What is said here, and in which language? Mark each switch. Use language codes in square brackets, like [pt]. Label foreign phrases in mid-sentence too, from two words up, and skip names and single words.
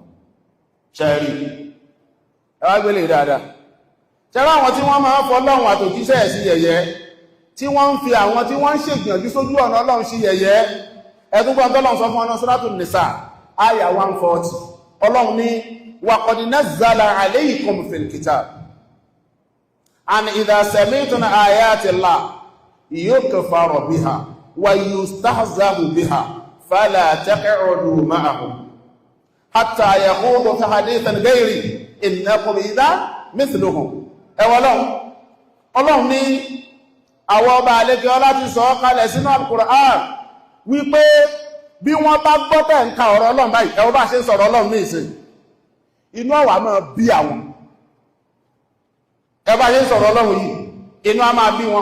[yo] Ṣẹ́rí, ẹ wá gbélé dáadáa. Ṣẹ́rá àwọn tí wọ́n máa ń fọ́lọ́run àtòjíṣẹ́ sí yẹ̀yẹ́, tí wọ́n ń fi àwọn tí wọ́n ń ṣègbìyànjú sójú ọ̀nà Ọlọ́run sí yẹ̀yẹ́, ẹ̀dúgbọ́n tọ́lọ́run sọ fún ọ̀nà Suratul Nisa, àyà 140. Ọlọ́run ní [ar] وقد نزل عليكم في الكتاب أن إذا سمعتم آيات الله يكفر بها ويستهزأ بها فلا تقعدوا معهم حتى يخوضوا في حديث غيره إنكم إذا مثلهم. [yo] Ọlọ́run ní àwọn ọba àlejò ọlá ti sọ kalẹ̀ sínú Al-Qur'an wípé bí wọ́n bá gbọ́tẹ̀ ń ka ọ̀rọ̀ Ọlọ́run báyìí, ẹwọ́ bá ṣe ń sọ̀rọ̀ Ọlọ́run ní ìsìn, inú ọ̀wà máa bí àwọn. Ẹwọ́ bá ṣe ń sọ̀rọ̀ Ọlọ́run yìí, inú a máa bí wọn.